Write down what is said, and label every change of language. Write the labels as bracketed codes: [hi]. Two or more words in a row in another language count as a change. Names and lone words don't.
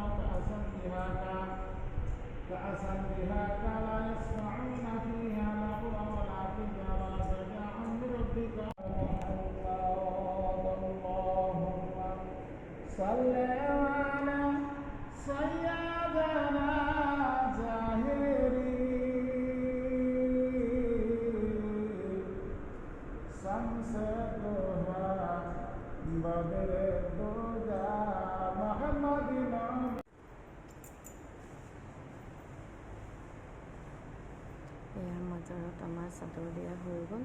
[ar] كأسا دهاقا لا يسمعون فيها لغوا ولا كذابا سجاء من ربك اللهم صل على سيدنا زاهري شمس الضحى بدر الدجى محمد [as] এয়া মাজাৰত আমাৰ চাদৰ দিয়া হৈ গ'ল।